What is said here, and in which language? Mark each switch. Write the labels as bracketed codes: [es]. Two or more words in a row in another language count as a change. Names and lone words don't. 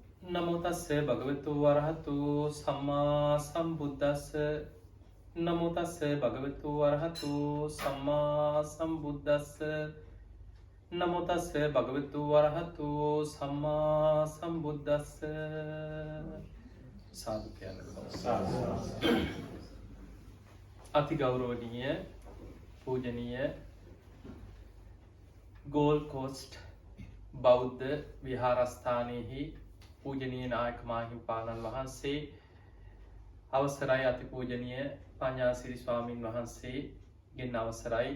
[pi] නමෝ තස්ස භගවතු වරහතු සම්මා සම්බුද්දස්ස නමෝ තස්ස භගවතු වරහතු සම්මා සම්බුද්දස්ස නමෝ තස්ස භගවතු වරහතු සම්මා සම්බුද්දස්ස [si] සාදු කියන්න අති ගෞරවනීය පූජනීය ගෝල්ඩ් කෝස්ට් බෞද්ධ විහාරස්ථානයෙහි පූජනීය නායක මාහිමිපාණන් වහන්සේ අවසරයි අතිපූජනීය පඤ්ඤාසිරි ස්වාමින් වහන්සේගෙන් අවසරයි.